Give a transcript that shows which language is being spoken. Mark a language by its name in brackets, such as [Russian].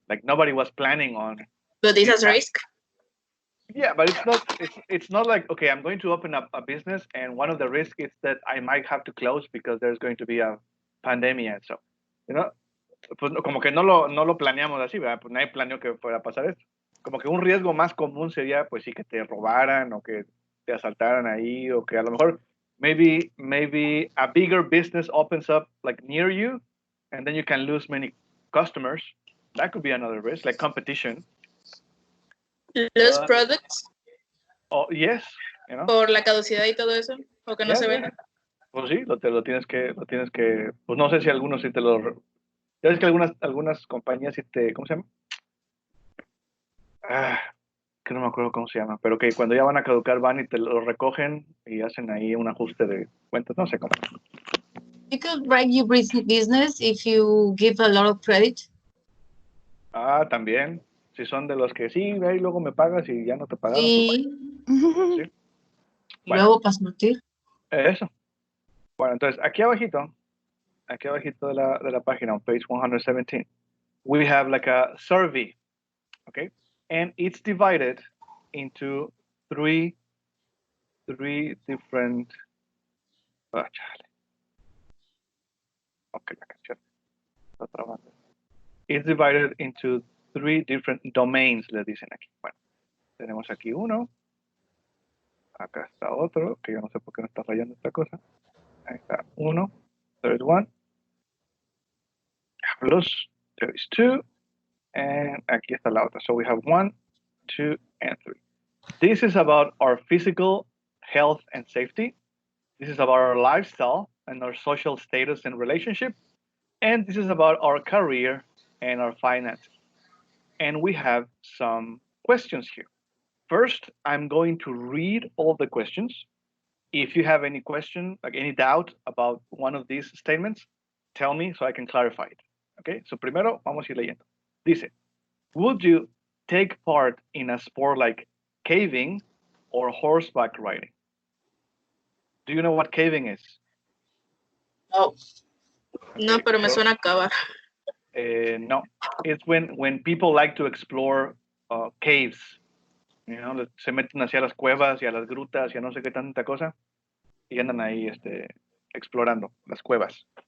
[English] Like nobody was planning on. But this has Yeah. risk. Yeah, but it's not like, okay, I'm going to open up a business and one of the risks is that I might have to close because there's going to be a pandemic and so, [Spanish] pues como que no lo planeamos así, ¿verdad? Pues nadie planeó que fuera a pasar esto. Como que un riesgo más común sería, pues sí, que te robaran o que te asaltaran ahí o que a lo mejor [English] maybe a bigger business opens up like near you and then you can lose many customers. That could be another risk, like competition. [Spanish] Los products [English] Oh, yes, [Spanish] por la caducidad y todo eso, o que no [English] Yeah, [Spanish] se [English] yeah. [Spanish] ven. Pues sí, lo tienes que, pues no sé si algunos sí te lo, ya ves que algunas compañías sí te, ¿cómo se llama? Que no me acuerdo cómo se llama, pero que cuando ya van a caducar van y te lo recogen y hacen ahí un ajuste de cuentas, no sé cómo. [English] You could write your business if you give a lot of credit. [Spanish] También, si son de los que sí, ve y luego me pagas y ya no te pagaron. Sí. Sí. Y luego para surtir. Eso. Bueno, entonces aquí abajito de la página, [English] on page 117, we have like a survey, okay? And it's divided into three different, chale. Okay, [Spanish] la canción está trabando. [English] It's divided into 3 different domains, [Spanish] le dicen aquí. Bueno, tenemos aquí uno. Acá está otro, que yo no sé por qué no está fallando esta cosa. Ahí está uno. [English] There is one. Plus, there is 2. And [Spanish] aquí está la otra. [English] So we have 1, 2, and 3. This is about our physical health and safety. This is about our lifestyle and our social status and relationship. And this is about our career and our finances. And we have some questions here. First, I'm going to read all the questions. If you have any question, like any doubt about one of these statements, tell me so I can clarify it. [Spanish] Okay, so primero vamos a ir leyendo. [English] Dice, would you take part in a sport like caving or horseback riding? Do you know what caving is? No. [Spanish] No, pero me suena a acabar. [English] No, it's when people like to explore caves. [Spanish] Se meten hacia las cuevas y a las grutas y a no sé qué tanta cosa y andan ahí explorando las cuevas.